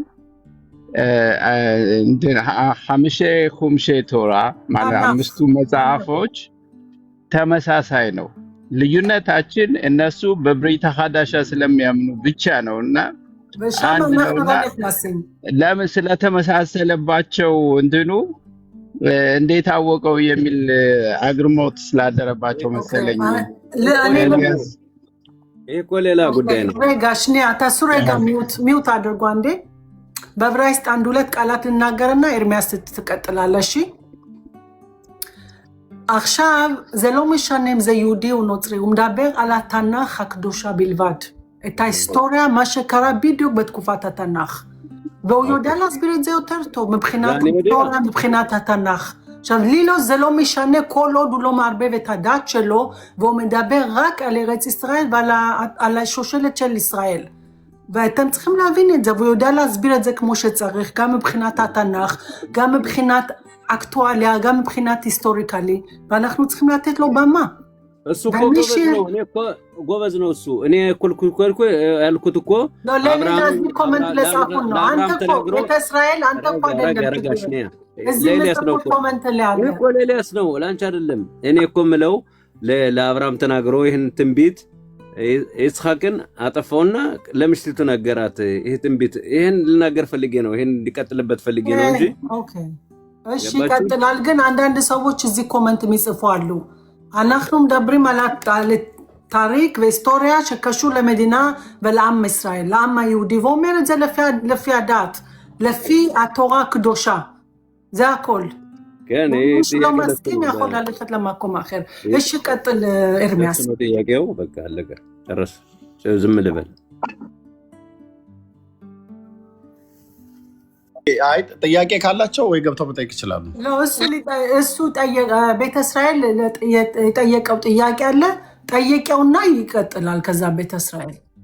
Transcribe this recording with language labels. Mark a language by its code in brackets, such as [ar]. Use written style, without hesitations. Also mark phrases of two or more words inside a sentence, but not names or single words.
[am] ሐምሼ ቶራ ማለት አምስቱ መጽሐፎች ተመሳሳይ ነው። ልዩነታችን እነሱ በብሪት ሐዳሻ ስለሚያምኑ ብቻ ነው እና ለምን ስለተመሳሰለባቸው እንትኑ እንዴት አወቀው የሚል አግርሞት ስላደረባቸው መሰለኝ። ይሄ እኮ ሌላ ጉዳይ ነው። ጋሽኔ አታሱሬጋ ሚውት አድርጎ አንዴ በዕብራይስጥ አንድ ሁለት ቃላት ልናገርና ኤርሚያስ ትቀጥላለሽ። [he] עכשיו זה לא משנה אם זה יהודי או נוצרי, הוא מדבר על התנ"ך הקדושה בלבד. את ההיסטוריה, מה שקרה בדיוק בתקופת התנ"ך. והוא יודע להסביר את זה יותר טוב, מבחינת היסטוריה, מבחינת התנ"ך. עכשיו, לי לא, זה לא משנה כל עוד הוא לא מערבב את הדת שלו, והוא מדבר רק על ארץ ישראל ועל השושלת של ישראל. ואתם צריכים להבין את זה, והוא יודע להסביר את זה כמו שצריך, גם מבחינת התנ"ך, גם מבחינת אקטואליה, גם מבחינת היסטוריקלי, ואנחנו צריכים לתת לו במה. [am] እሱ እኮ ጎበዝ ነው እሱ። እኔ ያልኩት እኮ ለዚህ ኮመንት ለጻፉን ነው። አንተ እኮ ቤተእስራኤል አንተ እኮ አይደለም ኤልያስ ነው እኮ ኤልያስ ነው ላንቺ አይደለም። እኔ እኮ ምለው ለአብርሃም ተናግሮ ይህን ትንቢት ይስሐቅን አጠፋውና ለምሽቲቱ ነገራት። ይሄ ትንቢት ይሄን ልናገር ፈልጌ ነው፣ ይሄን እንዲቀጥልበት ፈልጌ ነው እንጂ። ኦኬ እሺ ይቀጥላል። ግን አንዳንድ ሰዎች እዚህ ኮመንት የሚጽፉ አሉ። [he] אנחנו מדברים על תאריך והיסטוריה שקשור למדינה ולעם ישראל, לעם היהודי, ואומר את זה לפי הדת, לפי התורה הקדושה, זה הכל. כן, מי שלא מסכים יכול ללכת למקום אחר. יש שקטל ארמיאס. [am] ጥያቄው በቃ አለቀ ጨረስ ዝም ልበል አይ ጥያቄ ካላቸው ወይ ገብተው መጠየቅ ይችላሉ። እሱ ቤተ እስራኤል የጠየቀው ጥያቄ አለ፣ ጠየቀውና ይቀጥላል። ከዛ ቤተ እስራኤል